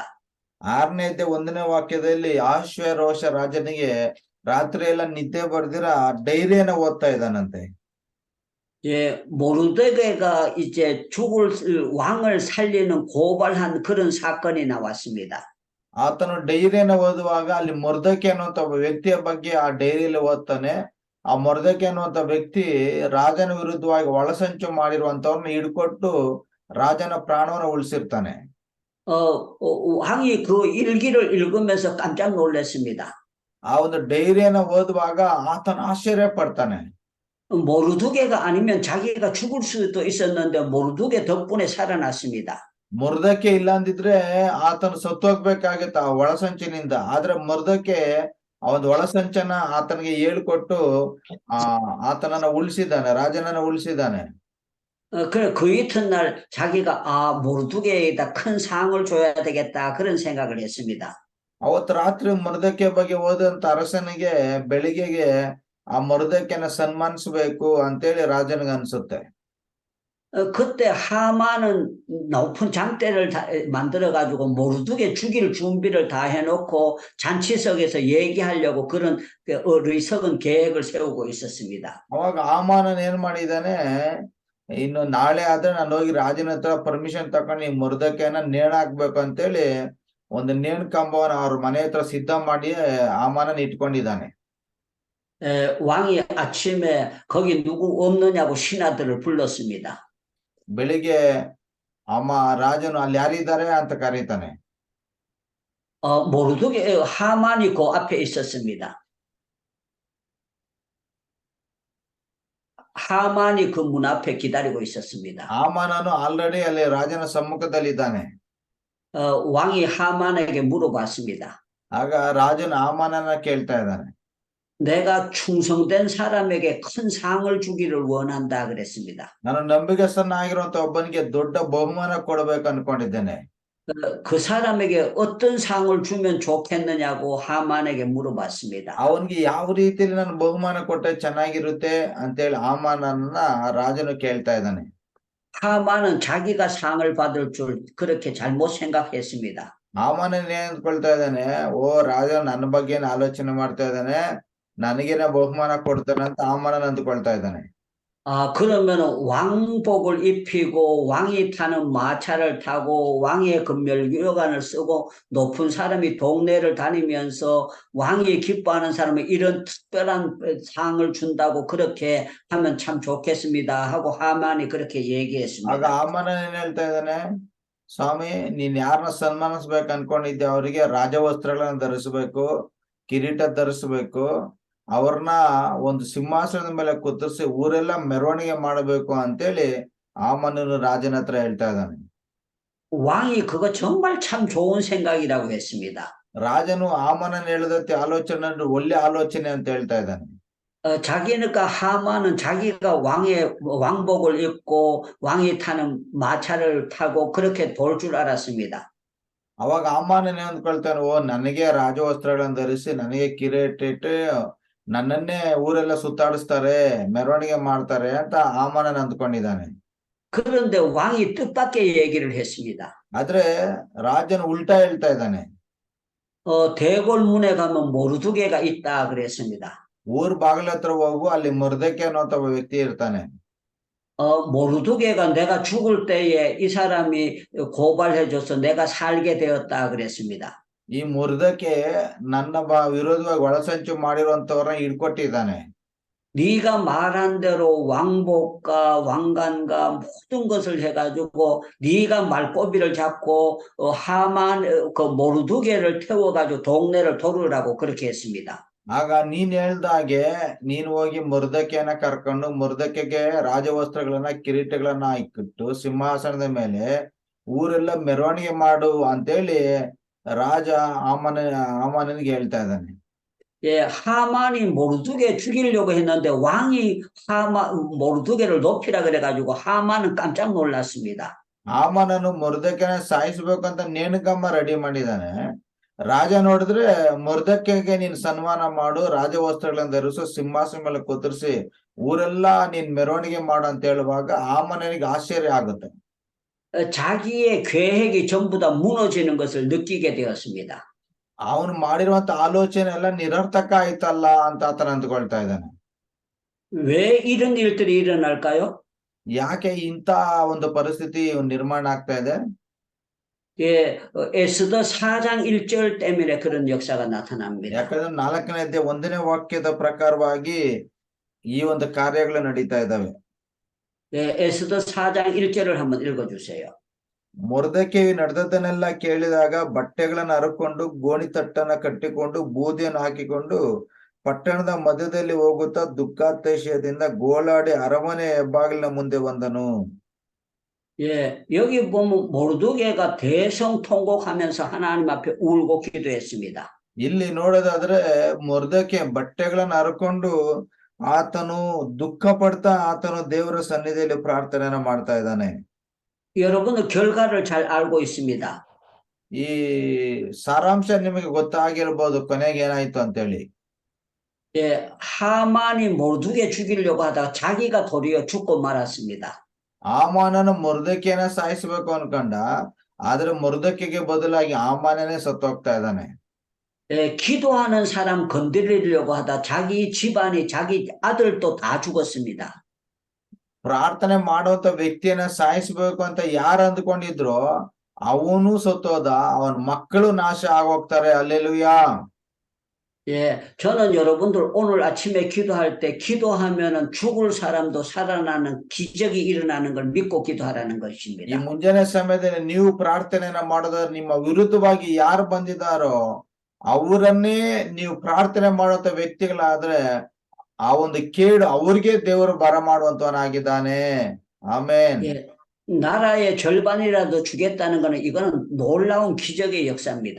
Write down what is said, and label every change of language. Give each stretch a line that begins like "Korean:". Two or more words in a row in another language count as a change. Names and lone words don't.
Kannada: 6ನೇ 1ನೇ ವಾಕ್ಯದಲ್ಲಿ ಆಶ್ವೇರೋಷ ರಾಜನಿಗೆ ರಾತ್ರಿ ಎಲ್ಲ ನಿದ್ದೆ ಬರ್ದಿರ ಡೈರಿಯನ್ನ ಓದ್ತಾ ಇದ್ದಾನಂತೆ.
Korean: 예, 모르드게가 이제 죽을 왕을 살리는 고발한 그런 사건이 나왔습니다.
Kannada: ಆತನು ಡೈರಿಯನ್ನ ಓದುವಾಗ ಅಲ್ಲಿ ಮೊರ್ದಕೆ ಅನ್ನುವಂತ ಒಬ್ಬ ವ್ಯಕ್ತಿಯ ಬಗ್ಗೆ ಆ ಡೈರಿಯಲ್ಲಿ ಓದ್ತಾನೆ. ಆ ಮೊರ್ದಕೆ ಅನ್ನುವಂತ ವ್ಯಕ್ತಿ ರಾಜನ ವಿರುದ್ಧವಾಗಿ ಒಳಸಂಚು ಮಾಡಿರುವಂತವ್ರನ್ನ ಹಿಡ್ಕೊಟ್ಟು ರಾಜನ ಪ್ರಾಣವನ್ನು ಉಳಿಸಿರ್ತಾನೆ.
Korean: 왕이 그 일기를 읽으면서 깜짝 놀랐습니다.
Kannada: ಆ ಒಂದು ಡೈರಿಯನ್ನ ಓದುವಾಗ ಆತನ ಆಶ್ಚರ್ಯ ಪಡ್ತಾನೆ.
Korean: 모르드게가 아니면 자기가 죽을 수도 있었는데 모르드게 덕분에 살아났습니다.
Kannada: ಮೊರ್ದಕೆ ಇಲ್ಲ ಅಂದಿದ್ರೆ ಆತನು ಸತ್ತೋಗ್ಬೇಕಾಗಿತ್ತ ಆ ಒಳಸಂಚಿನಿಂದ. ಆದ್ರೆ ಮೊರ್ದಕೆ ಆ ಒಂದು ಒಳಸಂಚನ ಆತನಿಗೆ ಹೇಳ್ಕೊಟ್ಟು ಆತನನ್ನ ಉಳಿಸಿದ್ದಾನೆ, ರಾಜನನ್ನ ಉಳಿಸಿದ್ದಾನೆ.
Korean: 그래 그 이튿날 자기가 모르드게에다 큰 상을 줘야 되겠다 그런 생각을 했습니다.
Kannada: ಅವತ್ತು ರಾತ್ರಿ ಮೊರ್ದಕೆ ಬಗ್ಗೆ ಓದಂತ ಅರಸನಿಗೆ ಬೆಳಿಗ್ಗೆಗೆ ಆ ಮೊರ್ದಕೆನ ಸನ್ಮಾನಿಸಬೇಕು ಅಂತೇಳಿ ರಾಜನಿಗೆ ಅನ್ಸುತ್ತೆ.
Korean: 그때 하만은 높은 장대를 만들어가지고 모르드게 죽일 준비를 다 해놓고 잔치석에서 얘기하려고 그런 어리석은 계획을 세우고 있었습니다.
Kannada: ಅವಾಗ ಹಾಮಾನನ್ ಏನ್ ಮಾಡಿದಾನೆ, ಇನ್ನು ನಾಳೆ ಆದ್ರೆ ನಾನು ಹೋಗಿ ರಾಜನ ಹತ್ರ ಪರ್ಮಿಷನ್ ತಕೊಂಡು ಈ ಮೊರ್ದಕೆನ ನೇಣಾಕ್ಬೇಕು ಅಂತೇಳಿ ಒಂದು ನೇಣ್ ಕಂಬವನ್ನ ಅವ್ರ ಮನೆ ಹತ್ರ ಸಿದ್ಧ ಮಾಡಿ ಹಾಮಾನನ್ ಇಟ್ಕೊಂಡಿದ್ದಾನೆ.
Korean: 왕이 아침에 거기 누구 없느냐고 신하들을 불렀습니다.
Kannada: ಬೆಳಿಗ್ಗೆ ರಾಜನು ಅಲ್ಲಿ ಯಾರಿದ್ದಾರೆ ಅಂತ ಕರೀತಾನೆ.
Korean: 모르드게 하만이 그 앞에 있었습니다. 하만이 그 문 앞에 기다리고 있었습니다.
Kannada: ಹಾಮಾನನು ಆಲ್ರೆಡಿ ಅಲ್ಲಿ ರಾಜನ ಸಮ್ಮುಖದಲ್ಲಿದ್ದಾನೆ.
Korean: 왕이 하만에게 물어봤습니다.
Kannada: ಆಗ ರಾಜನು ಹಾಮಾನನ ಕೇಳ್ತಾ ಇದ್ದಾನೆ.
Korean: 내가 충성된 사람에게 큰 상을 주기를 원한다 그랬습니다.
Kannada: ನಾನು ನಂಬಿಗಸ್ತನಾಗಿರುವಂತ ಒಬ್ಬನಿಗೆ ದೊಡ್ಡ ಬಹುಮಾನ ಕೊಡಬೇಕು ಅನ್ಕೊಂಡಿದ್ದೇನೆ.
Korean: 그 사람에게 어떤 상을 주면 좋겠느냐고 하만에게 물어봤습니다.
Kannada: ಅವನಿಗೆ ಯಾವ ರೀತಿಯಲ್ಲಿ ನಾನು ಬಹುಮಾನ ಕೊಟ್ಟರೆ ಚೆನ್ನಾಗಿರುತ್ತೆ ಅಂತೇಳಿ ಹಾಮಾನನ್ನ ರಾಜನು ಕೇಳ್ತಾ ಇದ್ದಾನೆ.
Korean: 하만은 자기가 상을 받을 줄 그렇게 잘못 생각했습니다.
Kannada: ಹಾಮಾನನ್ ಏನ್ ಅಂದ್ಕೊಳ್ತಾ ಇದ್ದಾನೆ, ಓ ರಾಜ ನನ್ನ ಬಗ್ಗೆ ಆಲೋಚನೆ ಮಾಡ್ತಾ ಇದ್ದಾನೆ, ನನಗೇನೆ ಬಹುಮಾನ ಕೊಡ್ತಾನೆ ಅಂತ ಹಾಮಾನನ್ ಅಂದ್ಕೊಳ್ತಾ ಇದ್ದಾನೆ.
Korean: 그러면 왕복을 입히고 왕이 타는 마차를 타고 왕의 금멸교관을 쓰고 높은 사람이 동네를 다니면서 왕이 기뻐하는 사람은 이런 특별한 상을 준다고 그렇게 하면 참 좋겠습니다 하고 하만이 그렇게
Kannada: ಆಗ
Korean: 얘기했습니다.
Kannada: ಹಾಮಾನನ್ ಏನ್ ಹೇಳ್ತಾ ಇದ್ದಾನೆ, ಸ್ವಾಮಿ ನೀನ್ ಯಾರನ್ನ ಸನ್ಮಾನಿಸ್ಬೇಕು ಅನ್ಕೊಂಡಿದ್ದೆ ಅವರಿಗೆ ರಾಜವಸ್ತ್ರಗಳನ್ನ ಧರಿಸಬೇಕು, ಕಿರೀಟ ಧರಿಸಬೇಕು, ಅವ್ರನ್ನ ಒಂದು ಸಿಂಹಾಸನದ ಮೇಲೆ ಕುತ್ತಿಸಿ ಊರೆಲ್ಲ ಮೆರವಣಿಗೆ ಮಾಡಬೇಕು ಅಂತೇಳಿ ಹಾಮಾನನು ರಾಜನ ಹತ್ರ ಹೇಳ್ತಾ ಇದ್ದಾನೆ.
Korean: 왕이 그거 정말 참 좋은 생각이라고 했습니다.
Kannada: ರಾಜನು ಹಾಮಾನನ್ ಹೇಳಿದಂತೆ ಆಲೋಚನೆ ಒಳ್ಳೆ ಆಲೋಚನೆ ಅಂತ ಹೇಳ್ತಾ ಇದ್ದಾನೆ.
Korean: 자기니까 하만은 자기가 왕복을 입고 왕이 타는 마차를 타고 그렇게 돌 줄 알았습니다.
Kannada: ಅವಾಗ ಹಾಮಾನನ್ ಅಂದ್ಕೊಳ್ತಾನೆ, ಓ ನನಗೆ ರಾಜವಸ್ತ್ರಗಳನ್ನ ಧರಿಸಿ ನನಗೆ ಕಿರೀಟ ಇಟ್ಟು ನನ್ನನ್ನೇ ಊರೆಲ್ಲ ಸುತ್ತಾಡಿಸ್ತಾರೆ, ಮೆರವಣಿಗೆ ಮಾಡ್ತಾರೆ ಅಂತ ಹಾಮಾನನ್ ಅಂದ್ಕೊಂಡಿದ್ದಾನೆ.
Korean: 그런데 왕이 뜻밖의 얘기를 했습니다.
Kannada: ಆದ್ರೆ ರಾಜನು ಉಲ್ಟಾ ಹೇಳ್ತಾ ಇದ್ದಾನೆ.
Korean: 대궐문에 가면 모르드게가 있다 그랬습니다.
Kannada: ಊರ್ ಬಾಗಿಲ ಹತ್ರ ಹೋಗು, ಅಲ್ಲಿ ಮೊರ್ದೆಕೆ ಅನ್ನುವಂತ ಒಬ್ಬ ವ್ಯಕ್ತಿ ಇರ್ತಾನೆ.
Korean: 모르드게가 내가 죽을 때에 이 사람이 고발해줘서 내가 살게 되었다 그랬습니다.
Kannada: ಈ ಮೊರ್ದೆಕೆ ನನ್ನ ವಿರೋಧವಾಗಿ ಒಳಸಂಚು ಮಾಡಿರುವಂತವ್ರನ್ನ ಹಿಡ್ಕೊಟ್ಟಿದ್ದಾನೆ.
Korean: 네가 말한 대로 왕복과 왕관과 모든 것을 해가지고 네가 말꼬비를 잡고 하만 그 모르드게를 태워가지고 동네를 도르라고 그렇게 했습니다.
Kannada: ಆಗ ನೀನ್ ಹೇಳ್ದಾಗೆ ನೀನ್ ಹೋಗಿ ಮೊರ್ದೆಕೆಯನ್ನ ಕರ್ಕೊಂಡು ಮೊರ್ದೆಕೆಗೆ ರಾಜವಸ್ತ್ರಗಳನ್ನ ಕಿರೀಟಗಳನ್ನ ಇಕ್ಕಿಟ್ಟು ಸಿಂಹಾಸನದ ಮೇಲೆ ಊರೆಲ್ಲ ಮೆರವಣಿಗೆ ಮಾಡು ಅಂತೇಳಿ ರಾಜ ಹಾಮಾನನಿಗೆ ಹೇಳ್ತಾ ಇದ್ದಾನೆ.
Korean: 예, 하만이 모르드게 죽이려고 했는데 왕이 모르드게를 높이라 그래가지고 하만은 깜짝 놀랐습니다.
Kannada: ಹಾಮಾನನು ಮೊರ್ದೆಕೆನ ಸಾಯಿಸ್ಬೇಕಂತ ನೇಣುಗಂಬ ರೆಡಿ ಮಾಡಿದ್ದಾನೆ. ರಾಜ ನೋಡಿದ್ರೆ ಮೊರ್ದೆಕೈಗೆ ನೀನ್ ಸನ್ಮಾನ ಮಾಡು, ರಾಜವಸ್ತ್ರಗಳನ್ನು ಧರಿಸು, ಸಿಂಹಾಸನ ಮೇಲೆ ಕುದುರಿಸಿ ಊರೆಲ್ಲಾ ನೀನ್ ಮೆರವಣಿಗೆ ಮಾಡು ಅಂತ ಹೇಳುವಾಗ ಹಾಮಾನನಿಗೆ ಆಶ್ಚರ್ಯ ಆಗುತ್ತೆ.
Korean: 자기의 계획이 전부 다 무너지는 것을 느끼게 되었습니다.
Kannada: ಅವನು ಮಾಡಿರುವಂತ ಆಲೋಚನೆ ಎಲ್ಲ ನಿರರ್ಥಕ ಆಯ್ತಲ್ಲ ಅಂತ ಆತನ ಅಂದ್ಕೊಳ್ತಾ ಇದ್ದಾನೆ.
Korean: 왜 이런 일들이 일어날까요?
Kannada: ಯಾಕೆ ಇಂತ ಒಂದು ಪರಿಸ್ಥಿತಿ ನಿರ್ಮಾಣ ಆಗ್ತಾ ಇದೆ?
Korean: 예, 에스더 4장 1절 때문에 그런 역사가 나타납니다.
Kannada: ಯಾಕಂದ್ರೆ 4ನೇ ಅಧ್ಯಾಯ 1ನೇ ವಾಕ್ಯದ ಪ್ರಕಾರವಾಗಿ ಈ ಒಂದು ಕಾರ್ಯಗಳು ನಡೀತಾ ಇದ್ದಾವೆ.
Korean: 예, 에스더 4장 1절을 한번 읽어주세요.
Kannada: ಮೊರ್ದೆಕೈಯು ನಡೆದದ್ದನ್ನೆಲ್ಲ ಕೇಳಿದಾಗ ಬಟ್ಟೆಗಳನ್ನು ಹರಕೊಂಡು ಗೋಣಿತಟ್ಟನ್ನ ಕಟ್ಟಿಕೊಂಡು ಬೂದಿಯನ್ನು ಹಾಕಿಕೊಂಡು ಪಟ್ಟಣದ ಮಧ್ಯದಲ್ಲಿ ಹೋಗುತ್ತಾ ದುಃಖಾತಿಶಯದಿಂದ ಗೋಳಾಡಿ ಅರಮನೆ ಹೆಬ್ಬಾಗಿಲಿನ ಮುಂದೆ ಬಂದನು.
Korean: 예, 여기 보면 모르드게가 대성통곡하면서 하나님 앞에 울고 기도했습니다.
Kannada: ಇಲ್ಲಿ ನೋಡೋದಾದ್ರೆ ಮೊರ್ದೆಕೈ ಬಟ್ಟೆಗಳನ್ನು ಹರಕೊಂಡು ಆತನು ದುಃಖ ಪಡ್ತಾ ಆತನು ದೇವರ ಸನ್ನಿಧಿಯಲ್ಲಿ ಪ್ರಾರ್ಥನೆಯನ್ನ ಮಾಡ್ತಾ ಇದ್ದಾನೆ.
Korean: 여러분은 결과를 잘 알고 있습니다.
Kannada: ಈ ಸಾರಾಂಶ ನಿಮಗೆ ಗೊತ್ತಾಗಿರ್ಬೋದು ಕೊನೆಗೆ ಏನಾಯ್ತು ಅಂತೇಳಿ.
Korean: 예, 하만이 모르드게 죽이려고 하다가 자기가 도리어 죽고 말았습니다.
Kannada: ಹಾಮಾನನು ಮೊರ್ದೆಕೈನ ಸಾಯಿಸಬೇಕು ಅನ್ಕೊಂಡ, ಆದ್ರೆ ಮೊರ್ದೆಕೈಗೆ ಬದಲಾಗಿ ಹಾಮಾನನೇ ಸತ್ತೋಗ್ತಾ ಇದ್ದಾನೆ.
Korean: 예, 기도하는 사람 건드리려고 하다 자기 집안이 자기 아들도 다 죽었습니다.
Kannada: ಪ್ರಾರ್ಥನೆ ಮಾಡುವಂತ ವ್ಯಕ್ತಿಯನ್ನ ಸಾಯಿಸಬೇಕು ಅಂತ ಯಾರು ಅಂದ್ಕೊಂಡಿದ್ರು ಅವನು ಸತ್ತೋದ, ಅವನ ಮಕ್ಕಳು ನಾಶ ಆಗೋಗ್ತಾರೆ. ಹಲ್ಲೆಲೂಯಾ.
Korean: 예, 저는 여러분들 오늘 아침에 기도할 때 기도하면은 죽을 사람도 살아나는 기적이 일어나는 걸 믿고 기도하라는
Kannada: ಈ
Korean: 것입니다.
Kannada: ಮುಂಜಾನೆ ಸಮಯದಲ್ಲಿ ನೀವು ಪ್ರಾರ್ಥನೆಯನ್ನ ಮಾಡೋದಾದ್ರೆ ನಿಮ್ಮ ವಿರುದ್ಧವಾಗಿ ಯಾರು ಬಂದಿದ್ದಾರೋ ಅವರನ್ನೇ ನೀವು ಪ್ರಾರ್ಥನೆ ಮಾಡುವಂತ ವ್ಯಕ್ತಿಗಳಾದ್ರೆ ಆ ಒಂದು ಕೇಡು ಅವ್ರಿಗೆ ದೇವರು ಬರಮಾಡುವಂತವನಾಗಿದ್ದಾನೆ. ಆಮೇನ್.
Korean: 예, 나라의 절반이라도 주겠다는 거는 이거는 놀라운 기적의 역사입니다.